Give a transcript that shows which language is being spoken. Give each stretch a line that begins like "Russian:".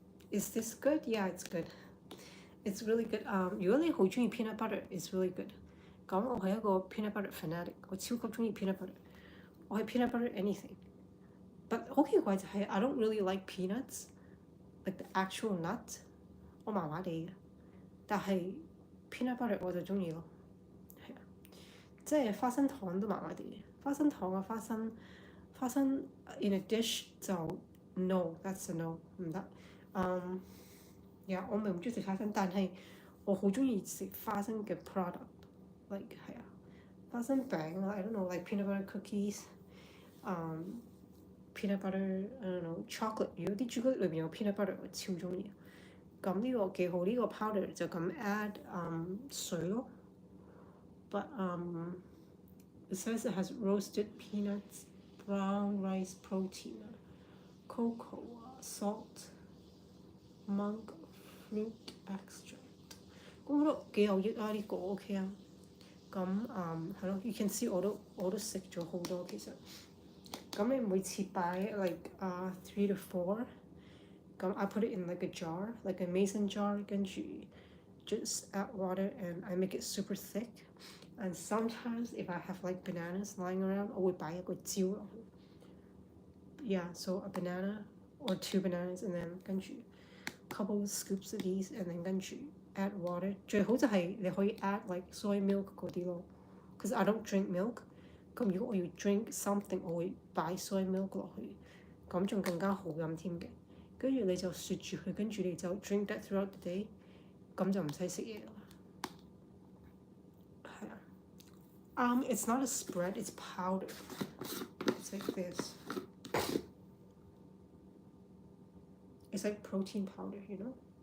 English: Is this good? Yeah, it's good. It's really good.
Cantonese: 如果你好中意 peanut butter,
English: it's really good.
Cantonese: 咁我係一個 peanut butter fanatic，我超級中意 peanut butter。我係 peanut butter anything。But 好奇怪就係
English: I don't really like peanuts, like the actual nut，
Cantonese: 我麻麻地嘅。但係 peanut butter 我就中意咯。係啊，即係花生糖都麻麻地嘅。花生糖啊，花生 in a dish 就 no,
English: that's a no，
Cantonese: 唔得。 Yeah， 我唔中意食花生，但係我好中意食花生嘅 product，like 係啊，花生餅啊
English: I don't know, like peanut butter cookies，
Cantonese: peanut butter I don't know chocolate， 如果啲朱古力裏邊有 peanut butter， 我超中意。咁呢個幾好，呢個 powder 就咁 add 水咯。
English: But it says it has roasted peanuts, brown rice protein, cocoa, salt, monk fruit extract。
Cantonese: 咁我覺得幾有益啊，呢個 OK 啊。咁係咯 ，
English: you can see
Cantonese: 我都食咗好多其實。咁你每次擺
English: like 3 to 4， 咁 I put it in like a jar, like a mason jar， 跟住 just add water and I make it super thick. And sometimes if I have like bananas lying around，
Cantonese: 我會擺一個蕉落去。
English: Yeah, so a banana or 2 bananas and then 跟住 couple of scoops of these and then 跟住 add water。
Cantonese: 最好就係你可以 add like soy milk 嗰啲咯。
English: Cause I don't drink milk。
Cantonese: 咁如果我要 drink something， 我會擺 soy milk 落去，咁仲更加好飲添嘅。跟住你就雪住佢，跟住你就
English: drink that throughout the day，
Cantonese: 咁就唔使食嘢啦。係啊。
English: It's not a spread, it's powder. It's like this. It's like protein powder, you know?